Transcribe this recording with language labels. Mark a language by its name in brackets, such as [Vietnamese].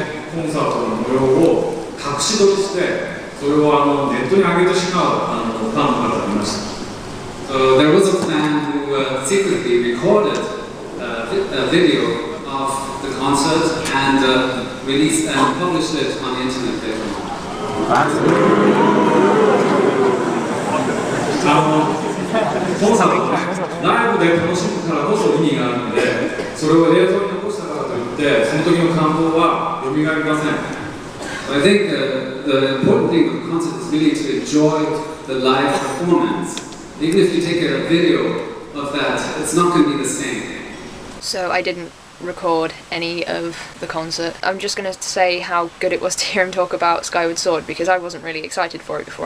[Japanese] コンサートの模様を隠し撮りして、それをネットに上げてしまうファンの方がいました。 [English] So there was a fan who secretly recorded a video of the concert and released and published it on the internet later on. [Japanese] コンサートはね、ライブで楽しむからこそ意味があるので、それを映像に残したからといって、その時の感動は蘇りません。 [English] I think the important thing of the concert is really to enjoy the live performance. Even if you take a video of that, it's not going to be the same. So I didn't record any of the concert. I'm just going to say how good it was to hear him talk about Skyward Sword, because I wasn't really excited for it before.